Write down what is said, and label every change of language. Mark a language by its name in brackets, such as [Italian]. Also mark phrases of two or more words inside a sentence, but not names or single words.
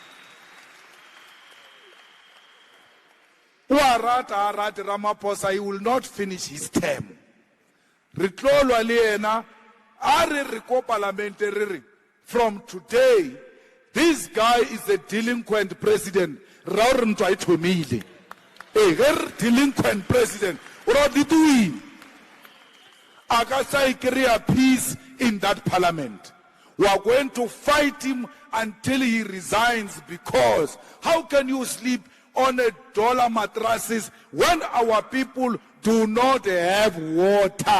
[Southern Sotho] o a rata Ramaphosa, [English] he will not finish his term. [Southern Sotho] Re tlo lwa le ena a re ko parlamente re re, [English] from today this guy is a delinquent president. [Southern Sotho] Ra re ntwa e thomile [English] delinquent president. Akasa create peace in that parliament. We are going to fight him until he resigns, because how can you sleep on $1 mattresses when our people do not have water?